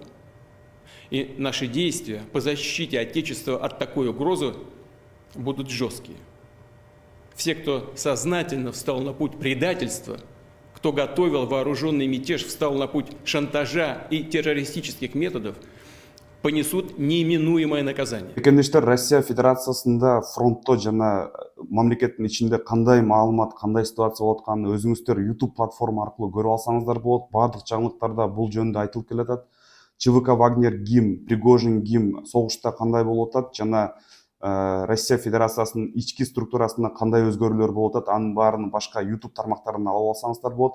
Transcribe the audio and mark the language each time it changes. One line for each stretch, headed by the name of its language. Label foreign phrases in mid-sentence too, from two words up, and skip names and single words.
Russian: И наши действия по защите Отечества от такой угрозы будут жесткие. Все, кто сознательно встал на путь предательства, кто готовил вооруженный мятеж, встал на путь шантажа и террористических методов, понесут неминуемое наказание.
Kyrgyz: Мекендештер, Россия Федерациясында фронтто жана мамлекеттин ичинде кандай маалымат, кандай ситуация болуп атканын өзүңүздөр YouTube платформа аркылуу көрүп алсаңыздар болот. Бардык жаңылыктарда бул жөнүндө айтылып келатат. ЧВК «Вагнер» ким, Пригожин ким, согушта кандай болуп атат жана Россия Федерациясынын ички структурасында кандай өзгөрүүлөр болуп атат, анын баарын башка YouTube тармактарынан алып алсаңыздар болот.